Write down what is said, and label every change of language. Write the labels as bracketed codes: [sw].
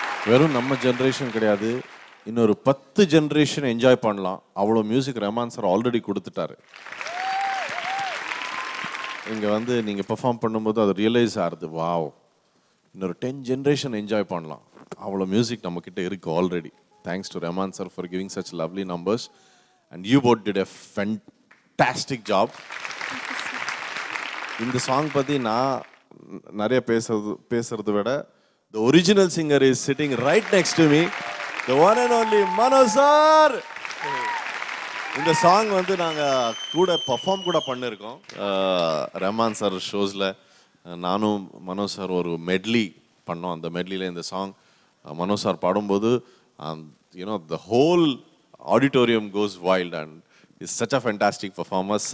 [ta] வெறும் நம்ம ஜென்ரேஷன் கிடையாது, இன்னொரு 10 ஜென்ரேஷன் என்ஜாய் பண்ணலாம். அவ்வளோ மியூசிக் ரஹ்மான் சார் ஆல்ரெடி கொடுத்துட்டாரு. இங்கே வந்து நீங்கள் பெர்ஃபார்ம் பண்ணும்போது அது ரியலைஸ் ஆகுது, வாவ் இன்னொரு 10 ஜென்ரேஷன் என்ஜாய் பண்ணலாம். அவ்வளோ மியூசிக் நம்மக்கிட்ட இருக்குது already. [en] Thanks to Rahman sir for giving such lovely numbers. And you both did a fantastic job. In the song [ta] பத்தி நான் நிறைய பேசுறது விட [en] the original singer is sitting right next to me, the one and only Mano sir. [ta] இந்த song வந்து நாங்கள் கூட perform கூட பண்ணியிருக்கோம் ரஹ்மான் சார் ஷோஸில். நானும் மனோ சார் ஒரு மெட்லி பண்ணோம். அந்த மெட்லியில் இந்த சாங் மனோ சார் பாடும்போது [en] You know the whole auditorium goes wild and is such a fantastic performance.